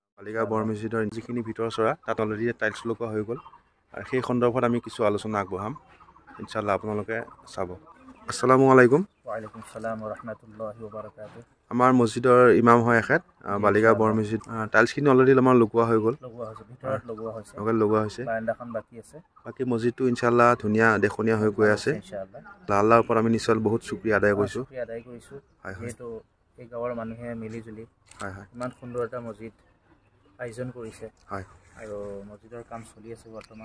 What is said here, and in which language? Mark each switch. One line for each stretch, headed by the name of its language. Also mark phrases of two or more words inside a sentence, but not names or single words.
Assamese: বালিগাঁও বৰ মছজিদৰ যিখিনি ভিতৰ চৰা তাত অলৰেডি টাইলছ লগোৱা হৈ গ'ল আৰু সেই সন্দৰ্ভত আমি কিছু আলোচনা আগবঢ়াম
Arabic: إن شاء الله
Assamese: আপোনালোকে চাব।
Arabic: السلام عليكم. وعليكم السلام ورحمة الله وبركاته.
Assamese: আমাৰ মছজিদৰ ইমাম হয় এখেত বালিগাঁও বৰ মছজিদ টাইলছখিনি অলৰেডি আমাৰ লগোৱা হৈ গ'ল। ভিতৰত লগোৱা হৈছে বাৰান্দাখন বাকী আছে। বাকী মছজিদটো
Arabic: إن شاء الله
Assamese: ধুনীয়া দেখনীয়া হৈ গৈ আছে
Arabic: إن شاء الله.
Assamese: আল্লাহৰ ওপৰত আমি নিশ্চয় বহুত শুকৰিয়া আদায় কৰিছোঁ। যেহেতু এই গাঁৱৰ মানুহে মিলি জুলি ইমান সুন্দৰ এটা মছজিদ আয়োজন কৰিছে আৰু মছজিদৰ কাম চলি আছে বৰ্তমান।